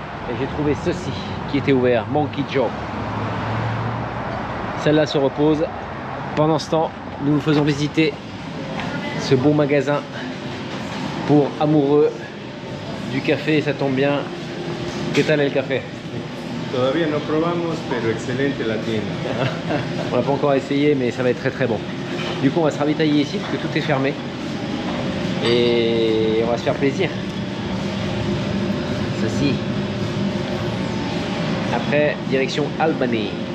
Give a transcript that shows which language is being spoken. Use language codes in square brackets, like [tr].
[fr] Et j'ai trouvé ceci qui était ouvert, Monkey Joe. Celle-là se repose. Pendant ce temps, nous vous faisons visiter ce beau magasin pour amoureux du café. Ça tombe bien. [es] ¿Qué tal el café? Todavía no probamos, pero excelente la tienda. [fr] On n'a pas encore essayé, mais ça va être très très bon. Du coup, on va se ravitailler ici parce que tout est fermé. Et on va se faire plaisir. Ceci. Après, direction Albany.